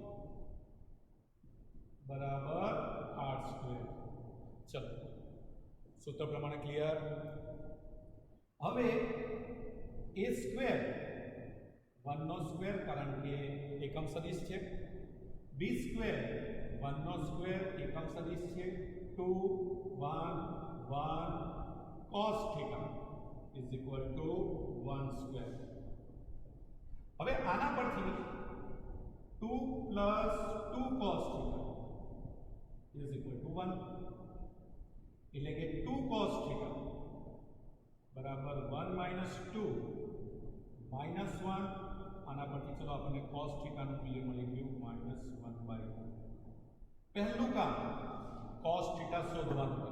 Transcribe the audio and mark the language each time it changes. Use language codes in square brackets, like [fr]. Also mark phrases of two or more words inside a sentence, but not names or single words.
[gu] બરાબર r સ્ક્વેર ચલો સૂત્ર પ્રમાણે ક્લિયર હવે a સ્ક્વેર 1 નો સ્ક્વેર કારણ કે એકમ સદિશ છે b સ્ક્વેર 1 નો સ્ક્વેર એકમ સદિશ છે 2 1 1 [en] cos θ is equal to 1 square [gu] હવે આના પરથી [en] 2 plus 2 cos θ is equal to 1 [gu] એટલે કે 2 cos θ બરાબર [en] 1 minus 2 minus [gu] 1 આના પરથી ચલો આપણને cos θ નું મૂલ્ય મળી ગયું -1/2 પહેલું કામ cos થીટા શોધવાનું છે.